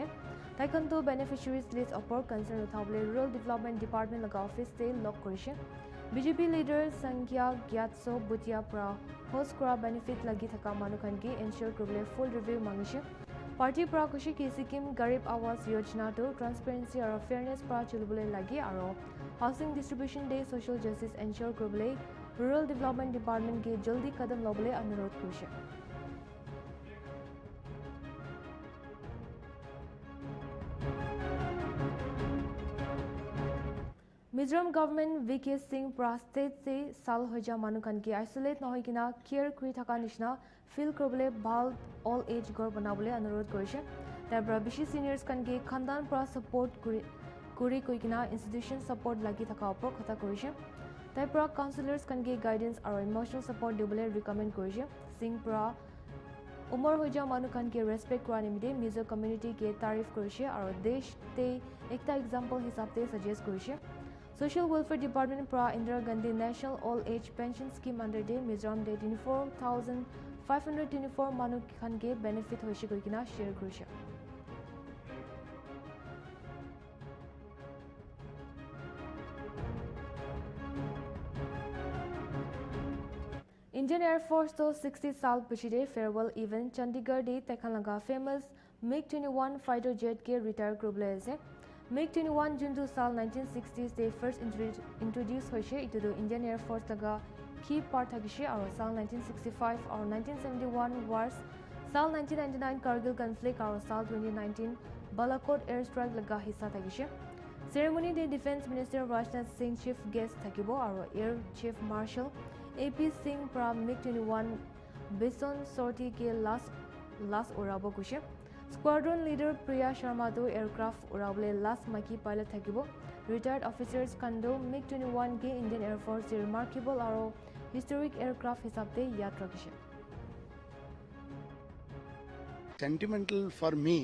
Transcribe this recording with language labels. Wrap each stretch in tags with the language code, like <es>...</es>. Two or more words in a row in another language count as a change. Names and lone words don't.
<nag>Taikan to</nag> <en>beneficiaries list</en> <nag>upor concern uthable Rural Development Department laga office te lock korise. BJP leader Sankhya Gyatso Bhutia pra host kora benefit lagi thaka manukhan ki ensure korble</nag> <en>full review</en> <nag>mangise. Party pra kushi ki Sikkim Garib Awas Yojana to transparency or fairness pra chulubole lagi aro housing distribution day</nag> <en>social justice</en> <nag>ensure korble Rural Development Department ke jaldi kadam lobole anurodh korise. Mizoram government VK Singh pra state se sal hoja manukhan ki isolate nohoi kina care kuri thaka nishna feel korble bhal</nag> <en>all age</en> <nag>gor banabole anurodh korise. Tabra bishi seniors kan ge khandan pra support kuri koi</nag> <en>institution support</en> <nag>lagi thaka upor khata korise. Tabra counselors kan ge guidance or</nag> <en>emotional support</en> <nag>dibole recommend korise. Singh pra umar hoja manukhan ke respect kora nimide Mizo community ke tarif korise aro desh te ekta example hisab te suggest korise. Social Welfare Department pra Indira Gandhi National Old Age Pension Scheme under the Mizoram de 24,524 manu khan ke benefit hoise koikina share korise. Indian Air Force to 60 sal pichide</nag> <en>farewell event</en> <nag>Chandigarh de Tekhalanga famous MiG-21</nag> <en>fighter jet</en> <nag>ke retire korble ase. MiG-21 June 2 साल 1960s</nag> <en>they first introduced</en> <nag>hoise itu do Indian Air Force laga</nag> <en>key part</en> <nag>thakishi aro साल 1965 or 1971 wars साल 1999 Kargil conflict aro साल 2019 Balakot airstrike laga hissa thakishi. Ceremony de Defense Minister Rajnath Singh</nag> <en>chief guest</en> <nag>thakibo aro Air Chief Marshal AP Singh pra MiG-21 Bison sortie ke last urabo kushe. Squadron leader Priya Sharma do aircraft urabole last maki pilot thakibo.</nag> <en>Retired officers</en> <nag>kando MiG-21 ke Indian Air Force remarkable aro</nag> <en>historic aircraft</en> <nag>hisabte yad rakhishe.</nag> <en>Sentimental for me.</en>